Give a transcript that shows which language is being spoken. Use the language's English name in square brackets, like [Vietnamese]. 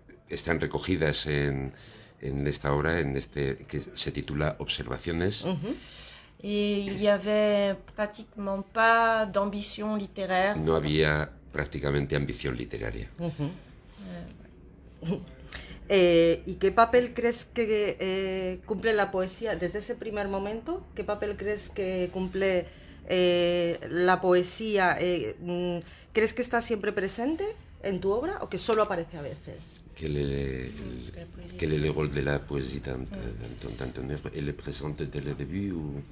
[Spanish] Están recogidas en esta obra, que se titula Observaciones. [French] Et il n'y avait pratiquement pas d'ambition littéraire. [Spanish] No había prácticamente ambición literaria. ¿Y qué papel crees que cumple la poesía desde ese primer momento? ¿Qué papel crees que cumple la poesía? ¿Crees que está siempre presente en tu obra o que solo aparece a veces? [French] Quel est le rôle de la poésie dans ton œuvre? Elle est présente dès le début ou...